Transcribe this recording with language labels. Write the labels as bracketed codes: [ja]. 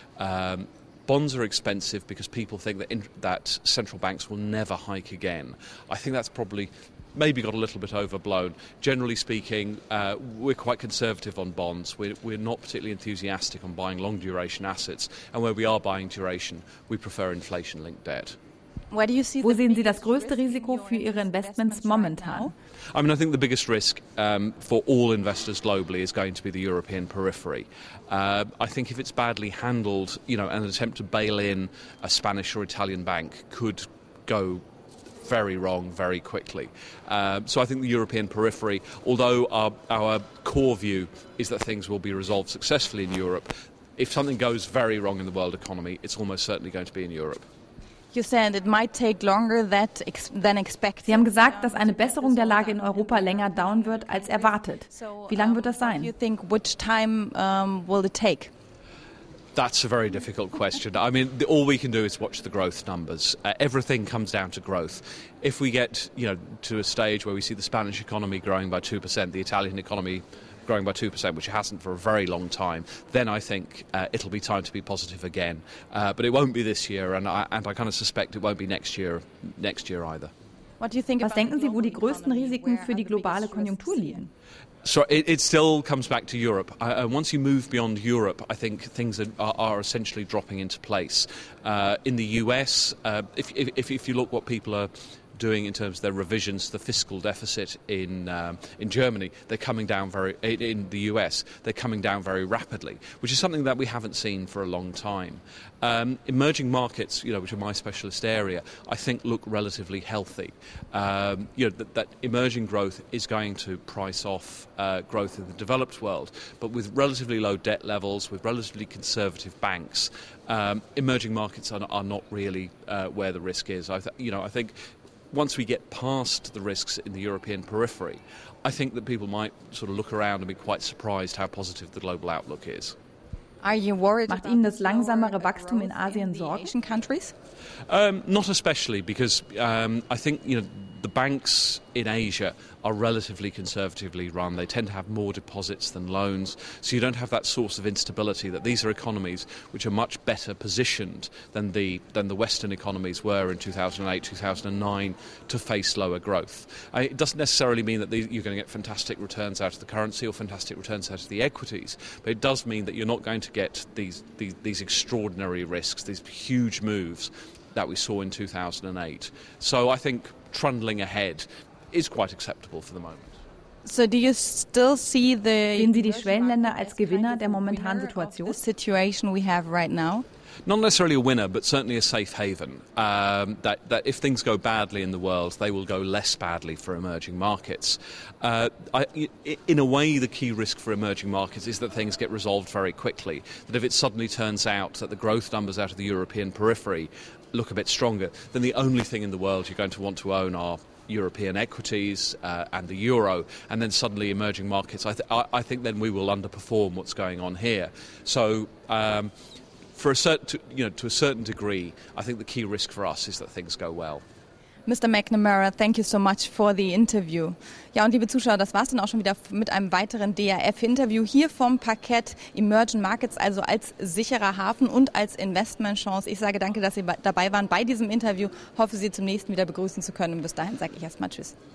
[en] Bonds are expensive because people think that central banks will never hike again. I think that's probably maybe got a little bit overblown. Generally speaking, we're quite conservative on bonds. We're not particularly enthusiastic on buying long-duration assets, and where we are buying duration, we prefer inflation-linked debt. [de] Wo sehen Sie das größte Risiko für Ihre Investments momentan? [en] I mean, I think the biggest risk for all investors globally is going to be the European periphery. I think if it's badly handled, an attempt to bail in a Spanish or Italian bank could go very wrong very quickly. So I think the European periphery, although our core view is that things will be resolved successfully in Europe, if something goes very wrong in the world economy, it's almost certainly going to be in Europe. You said it might take longer than expected. [de] Sie haben gesagt, dass eine Besserung der Lage in Europa länger dauern wird als erwartet. Wie lang wird das sein? [en] You think which time will it take? That's a very difficult question. I mean, all we can do is watch the growth numbers. Everything comes down to growth. If we get, to a stage where we see the Spanish economy growing by 2%, the Italian economy growing by 2%, which it hasn't for a very long time, then I think it'll be time to be positive again. But it won't be this year, and I kind of suspect it won't be next year either. [de] Was denken Sie, wo die größten Risiken für die globale Konjunktur liegen? [en] So it still comes back to Europe. Once you move beyond Europe, I think things are essentially dropping into place. In the US, if you look what people are doing in terms of their revisions to the fiscal deficit in Germany, they're coming down in the US, they're coming down very rapidly, which is something that we haven't seen for a long time. Emerging markets, which are my specialist area, I think look relatively healthy. That emerging growth is going to price off growth in the developed world, but with relatively low debt levels, with relatively conservative banks, emerging markets are not really where the risk is. I think once we get past the risks in the European periphery, I think that people might sort of look around and be quite surprised how positive the global outlook is. Are you worried [de] Macht Ihnen das langsamere Wachstum in Asien Sorgen? [en] Asian countries? Not especially, because I think the banks in Asia are relatively conservatively run. They tend to have more deposits than loans, so you don't have that source of instability. That these are economies which are much better positioned than the Western economies were in 2008, 2009 to face lower growth. It doesn't necessarily mean that you're going to get fantastic returns out of the currency or fantastic returns out of the equities, but it does mean that you're not going to get these extraordinary risks, these huge moves that we saw in 2008. So I think trundling ahead is quite acceptable for the moment. So do you still see [de] Sehen Sie die Schwellenländer als Gewinner der momentanen Situation? [en] The situation we have right now? Not necessarily a winner, but certainly a safe haven. That if things go badly in the world, they will go less badly for emerging markets. In a way, the key risk for emerging markets is that things get resolved very quickly. That if it suddenly turns out that the growth numbers out of the European periphery look a bit stronger, then the only thing in the world you're going to want to own are European equities and the euro, and then suddenly emerging markets. I think then we will underperform what's going on here. So. To a certain degree, I think the key risk for us is that things go well. Mr. McNamara, thank you so much for the interview. [de] Ja, und liebe Zuschauer, das war es dann auch schon wieder mit einem weiteren DRF-Interview hier vom Parkett Emerging Markets, also als sicherer Hafen und als Investmentchance. Ich sage danke, dass Sie dabei waren bei diesem Interview. Hoffe, Sie zum nächsten wieder begrüßen zu können. Und bis dahin sage ich erstmal Tschüss.